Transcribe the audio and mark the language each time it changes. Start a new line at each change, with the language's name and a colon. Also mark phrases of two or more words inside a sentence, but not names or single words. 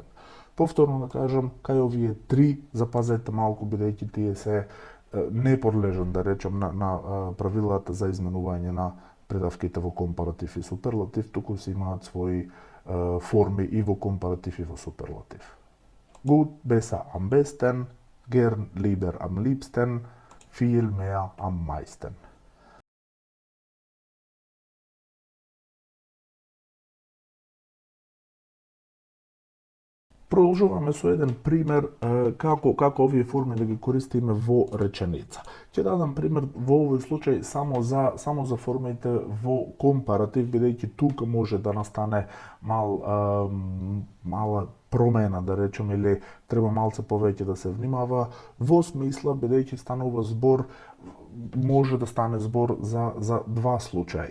Macedonian: Повторно да кажам, кај овие три, запазете малку, бидејќи тие се не подлежат, да речем, на правилата за изменување на придавките во компаратив и суперлатив, туку се имаат своји форми и во компаратив и во суперлатив.
German: Gut, besser, am besten, gern, lieber, am liebsten, viel mehr, am meisten.
Macedonian: Продолжуваме со еден пример како овие форми да ги користиме во реченица. Ќе дадам пример во овој случај само за формите во компаратив, бидејќи тука може да настане мала промена, да речем, или треба малце повеќе да се внимава, во смисла, бидејќи станува збор, може да стане збор за два случаи.